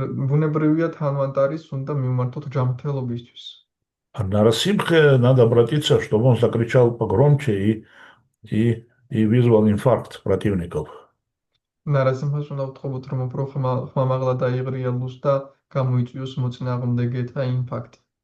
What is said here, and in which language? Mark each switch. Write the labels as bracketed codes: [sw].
[ka] ბუნებრივია თანვანტარის უნდა მიმართოთ ჯანმრთელობისთვის. [ru] А Нарасимхе надо обратиться, чтобы он закричал погромче и вызвал инфаркт противников. [ka] ნარასიმხას უნდა ვთხოვოთ, რომ უფრო ხმამაღლა დაიღრიალოს და გამოიწვიოს მოწინააღმდეგეთა ინფარქტი.